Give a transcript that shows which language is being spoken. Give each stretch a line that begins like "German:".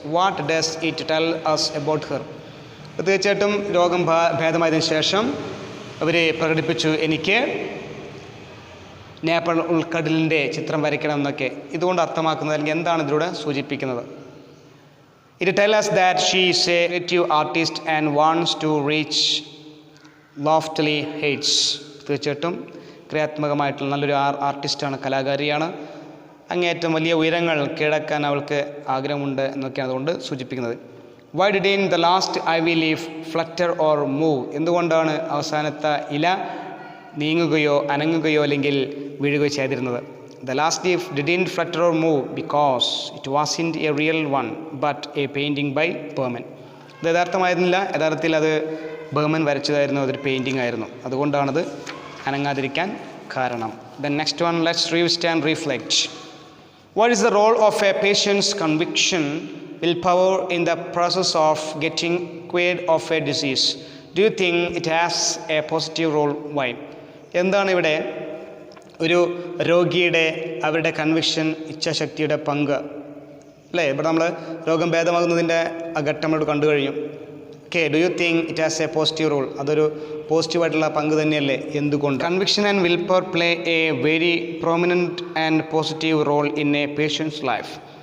English: What does it tell us about her?
Malayalam: തീർച്ചയായിട്ടും രോഗം ഭേദമായതിനു ശേഷം അവർ പ്രകടിപ്പിച്ചു, എനിക്ക് നേപ്പാൾ ഉൾക്കടലിൻ്റെ ചിത്രം വരയ്ക്കണം എന്നൊക്കെ. ഇതുകൊണ്ട് അർത്ഥമാക്കുന്നത് അല്ലെങ്കിൽ എന്താണ് ഇതിലൂടെ സൂചിപ്പിക്കുന്നത്?
English: It tells us that she is a creative artist and wants to reach lofty heights.
Malayalam: തീർച്ചയായിട്ടും ക്രിയാത്മകമായിട്ടുള്ള നല്ലൊരു ആർട്ടിസ്റ്റാണ്, കലാകാരിയാണ്, അങ്ങേയറ്റം വലിയ ഉയരങ്ങൾ കീഴടക്കാൻ അവൾക്ക് ആഗ്രഹമുണ്ട് എന്നൊക്കെയാണ് അതുകൊണ്ട് സൂചിപ്പിക്കുന്നത്.
English: Why didn't the last ivy leaf flutter or move?
Malayalam: എന്തുകൊണ്ടാണ് അവസാനത്തെ ഇല നീങ്ങുകയോ അനങ്ങുകയോ അല്ലെങ്കിൽ വീഴുകയോ ചെയ്തിരുന്നത്?
English: The last leaf didn't flutter or move because it wasn't a real one but a painting by Berman.
Malayalam: ഇത് യഥാർത്ഥമായിരുന്നില്ല, യഥാർത്ഥത്തിൽ അത് ബർമൻ വരച്ചതായിരുന്നു, അതൊരു പെയിൻറ്റിംഗ് ആയിരുന്നു, അതുകൊണ്ടാണത് അനങ്ങാതിരിക്കാൻ കാരണം.
English: Then next one, let's revisit and reflect. What is the role of a patient's conviction, willpower in the process of getting cured of a disease? Do you think it has a positive role? Why?
Malayalam: എന്താണ് ഇവിടെ ഒരു രോഗിയുടെ അവരുടെ conviction, ഇച്ഛാശക്തിയുടെ പങ്ക് അല്ലേ? ഇവിടെ നമ്മൾ രോഗം ഭേദമാകുന്നതിൻ്റെ ആ ഘട്ടം നമ്മളോട് കണ്ടു കഴിഞ്ഞു.
English: Okay, do you think it has a positive role?
Malayalam: അതൊരു പോസിറ്റീവായിട്ടുള്ള പങ്ക് തന്നെയല്ലേ? എന്തുകൊണ്ട്?
English: Conviction and will power play a very prominent and positive role in a patient's life.